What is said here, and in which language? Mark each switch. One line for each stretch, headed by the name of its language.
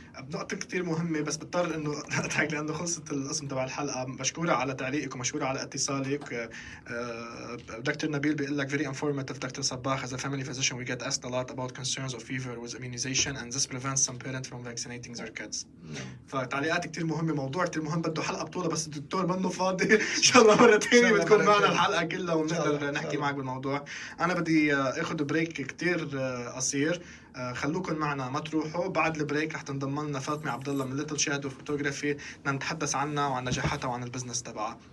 Arabic: بنقطة كتير مهمة بس بضطر انه اقطعك لانه خلصت القسم تبع الحلقة. مشكورة على تعليقك ومشكورة على اتصالك. دكتور نبيل بيقول لك
English: very informative Dr. Sabbagh. As a family physician we get asked a lot about concerns of fever with immunization and this prevents some parents from vaccinating their kids.
Arabic: فتعليقات كتير مهمة. موضوع كتير مهم بده حلقة بطولة بس الدكتور منه فاضي. ان شاء الله مرة تانية بتكون معنا الحلقة كلها ونقدر نحكي معك بالموضوع. انا بدي اخذ بريك كتير قصير. خلوكن معنا ما تروحوا. بعد البريك رح تنضم لنا فاطمة عبدالله من ليتل شادو فوتوغرافي نتحدث عنها وعن نجاحاتها وعن البزنس تبعها.